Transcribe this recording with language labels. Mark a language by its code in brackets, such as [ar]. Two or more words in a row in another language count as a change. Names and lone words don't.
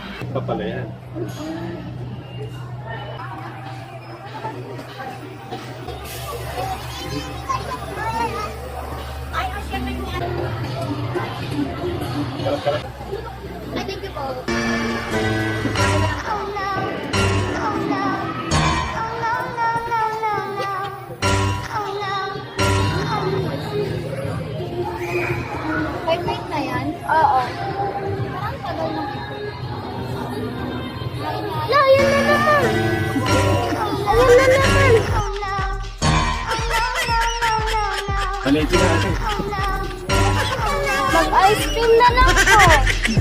[tl] pa pala yan. [en] I think you both. Oh no. Oh no. Oh no, no, no, no, no. Oh no. Oh no. Wait [tl] na yan? Oo. Parang tagal na. La, yun na naman. Ayun na naman. [en] Oh no. Oh no, no, no, no, no. [tl] Palitin natin. [en] Oh no. [tl] Mag-ice cream na lang po.